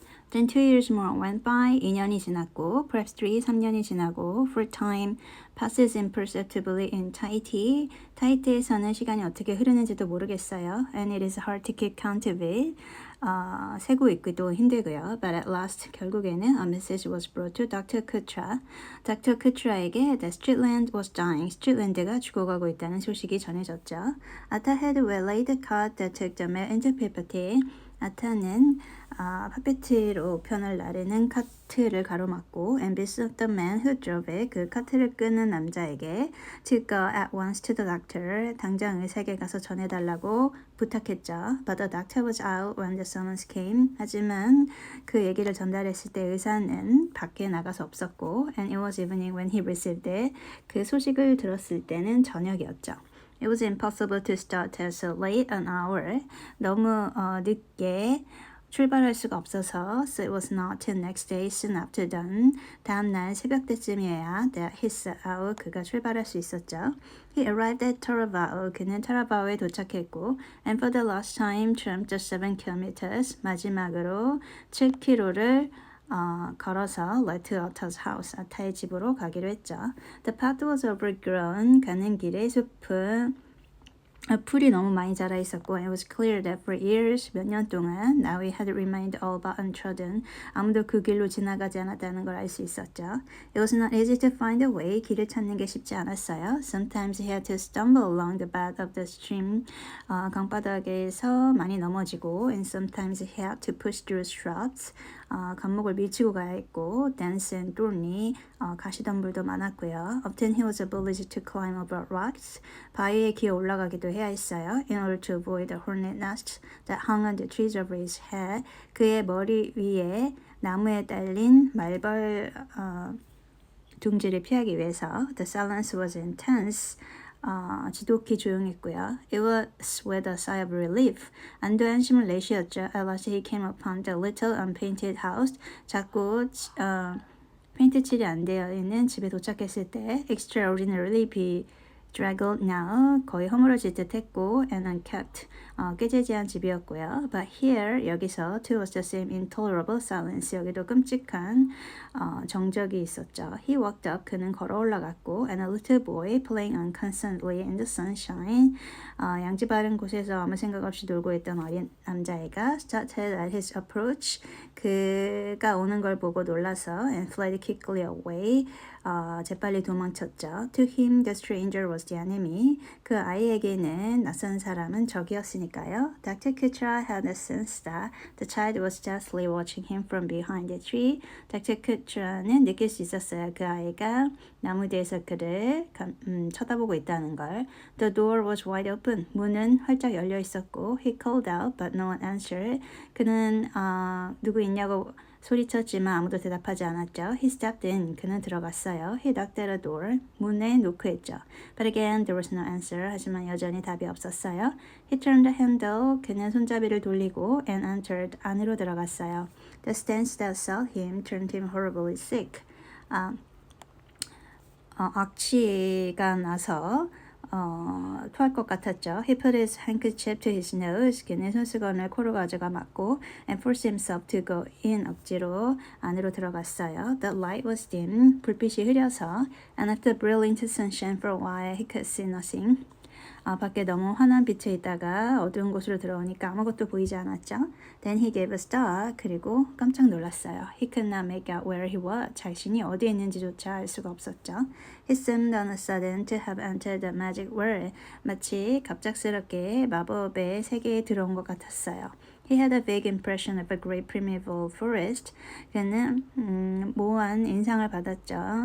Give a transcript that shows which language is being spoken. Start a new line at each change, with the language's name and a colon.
English: Then 2 years more went by,
Korean: 2년이 지났고,
English: perhaps
Korean: 3년이 지나고,
English: for time passes imperceptibly in Tahiti.
Korean: 타히티에서는 시간이 어떻게 흐르는지도 모르겠어요.
English: And it is hard to keep count of it.
Korean: 세고 있기도 힘들고요.
English: But at last,
Korean: 결국에는
English: a message was brought to Dr. Kutra. Dr. Kutra에게 that Streetland was dying.
Korean: 스트리트랜드가 죽어가고 있다는 소식이 전해졌죠.
English: Atta had waylaid the cart that took the mail into Pipati.
Korean: 아타는 파페트로 편을 나르는 카트를 가로막고
English: and besought the man who drove it,
Korean: 그 카트를 끄는 남자에게
English: to go at once to the doctor,
Korean: 당장 의사에게 가서 전해달라고 부탁했죠.
English: But the doctor was out when the summons came.
Korean: 하지만 그 얘기를 전달했을 때 의사는 밖에 나가서 없었고
English: and it was evening when he received it.
Korean: 그 소식을 들었을 때는 저녁이었죠.
English: It was impossible to start till so late an hour.
Korean: 너무 늦게 출발할 수가 없어서
English: so it was not till next day soon after dawn.
Korean: 다음 날 새벽 때쯤이어야
English: that he set out.
Korean: 그가 출발할 수 있었죠.
English: He arrived at Taravao.
Korean: 그는 타라바오에 도착했고
English: and for the last time tramped the 7 kilometers.
Korean: 마지막으로 7km를 걸어서
English: led to Atta's house,
Korean: 아타의 집으로 가기로 했죠.
English: The path was overgrown.
Korean: 가는 길에 숲은 풀이 너무 많이 자라 있었고
English: it was clear that for years,
Korean: 몇 년 동안
English: now it had remained all but untrodden.
Korean: 아무도 그 길로 지나가지 않았다는 걸 알 수 있었죠.
English: It was not easy to find a way.
Korean: 길을 찾는 게 쉽지 않았어요.
English: Sometimes he had to stumble along the bed of the stream.
Korean: 강바닥에서 많이 넘어지고
English: and sometimes he had to push through shrubs.
Korean: 감목을 밀치고 가야 했고
English: dense and thorny,
Korean: 가시덤불도 많았고요.
English: Often he was obliged to climb over rocks.
Korean: 바위에 기어 올라가기도 해야 했어요.
English: In order to avoid the hornet nests that hung on the trees over his head.
Korean: 그의 머리 위에 나무에 딸린 말벌 둥지를 피하기 위해서.
English: The silence was intense.
Korean: 지독히 조용했고요.
English: It was with a sigh of relief.
Korean: 안도의 한심을 내쉬었죠.
English: At last he came upon the little unpainted house.
Korean: 작고 페인트 칠이 안 되어 있는 집에 도착했을 때
English: extraordinarily bedraggled now,
Korean: 거의 허물어질 듯 했고
English: and unkept,
Korean: 꾀재재한 집이었고요.
English: But here,
Korean: 여기서
English: too was the same intolerable silence.
Korean: 여기도 끔찍한 정적이 있었죠.
English: He walked up,
Korean: 그는 걸어 올라갔고
English: and a little boy playing unconcernedly in the sunshine,
Korean: 양지 바른 곳에서 아무 생각 없이 놀고 있던 어린 남자애가
English: started at his approach,
Korean: 그가 오는 걸 보고 놀라서
English: and fled quickly away,
Korean: 재빨리 도망쳤죠.
English: To him, the stranger was the enemy.
Korean: 그 아이에게는 낯선 사람은 적이었으니까요.
English: Dr. Kutra had a sense that the child was justly watching him from behind the tree. Dr.
Korean: Kutra는 느낄 수 있었어요. 그 아이가 나무 뒤에서 그를 쳐다보고 있다는 걸.
English: The door was wide open.
Korean: 문은 활짝 열려 있었고
English: he called out, but no one answered.
Korean: 그는 누구 있냐고 소리쳤지만 아무도 대답하지 않았죠.
English: He stepped in.
Korean: 그는 들어갔어요.
English: He knocked at the door.
Korean: 문에 노크했죠.
English: But again, there was no answer.
Korean: 하지만 여전히 답이 없었어요.
English: He turned the handle.
Korean: 그는 손잡이를 돌리고
English: and entered.
Korean: 안으로 들어갔어요.
English: The stench that assailed him turned him horribly sick.
Korean: 악취가 나서 토할 것 같았죠.
English: He put his handkerchief to his nose.
Korean: 그는 손수건을 코로 가져가 맞고
English: and forced himself to go in.
Korean: 억지로 안으로 들어갔어요.
English: The light was dim.
Korean: 불빛이 흐려서
English: and after brilliant sunshine for a while he could see nothing.
Korean: 밖에 너무 환한 빛에 있다가 어두운 곳으로 들어오니까 아무것도 보이지 않았죠.
English: Then he gave a start.
Korean: 그리고 깜짝 놀랐어요.
English: He could not make out where he was.
Korean: 자신이 어디에 있는지조차 알 수가 없었죠.
English: He seemed on a sudden to have entered the magic world.
Korean: 마치 갑작스럽게 마법의 세계에 들어온 것 같았어요.
English: He had a vague impression of a great primeval forest.
Korean: 그는 모호한 인상을 받았죠.